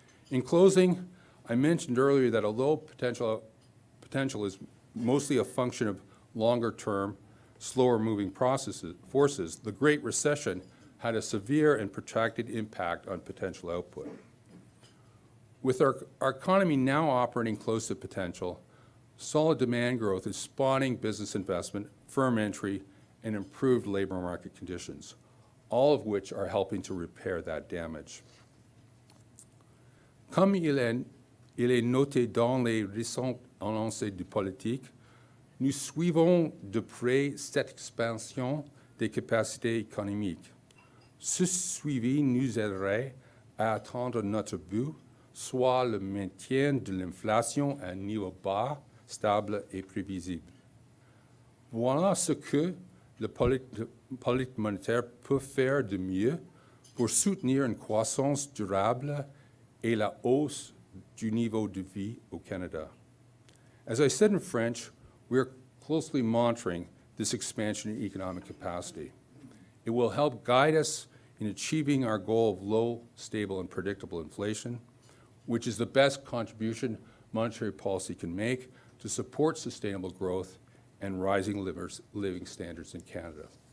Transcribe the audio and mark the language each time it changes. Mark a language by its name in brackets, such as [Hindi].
[English] In closing, I mentioned earlier that although potential is mostly a function of longer-term, slower-moving forces, the Great Recession had a severe and protracted impact on potential output. With our economy now operating close to potential, solid demand growth is spawning business investment, firm entry, and improved labor market conditions, all of which are helping to repair that damage. [French] Comme il est noté dans les récentes annonces de politique, nous suivons de près cette expansion des capacités économiques. Ce suivi nous aiderait à atteindre notre but, soit le maintien de l'inflation à un niveau bas, stable et prévisible. Voilà ce que la politique monétaire peut faire de mieux pour soutenir une croissance durable et la hausse du niveau de vie au Canada. [English] As I said in French, we are closely monitoring this expansion in economic capacity. It will help guide us in achieving our goal of low, stable, and predictable inflation, which is the best contribution monetary policy can make to support sustainable growth and rising living standards in Canada.